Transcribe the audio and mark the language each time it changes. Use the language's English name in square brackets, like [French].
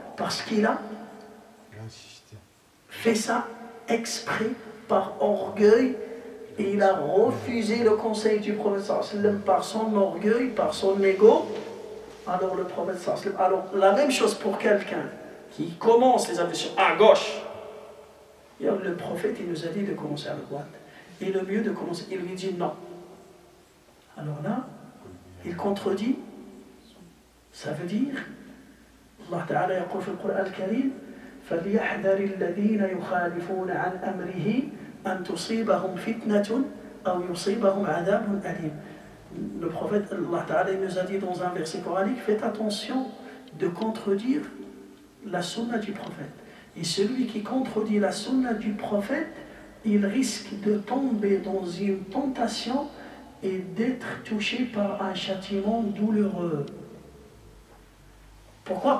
[French] Parce qu'il a fait ça exprès, par orgueil, et il a refusé le conseil du prophète sallam par son orgueil, par son ego. Alors le prophète sallam, alors la même chose pour quelqu'un qui commence les ablutions à gauche. Et alors, le prophète il nous a dit de commencer à droite. Et le mieux de commencer, il lui dit non. Alors là, il contredit. Ça veut dire, [Arabic] Allah Ta'ala yaqul fi al-Qur'an al-Karim, فَلْيَحْذَرِ الَّذِينَ يُخَالِفُونَ عَنْ أَمْرِهِ أَنْ تُصِيبَهُمْ فِتْنَةٌ أَوْ يُصِيبَهُمْ عَذَابٌ أَلِيمٌ. [French] Le prophète, Allah Ta'ala nous a dit dans un verset coranique, faites attention de contredire la sunna du prophète. Et celui qui contredit la sunna du prophète, il risque de tomber dans une tentation et d'être touché par un châtiment douloureux. Pourquoi?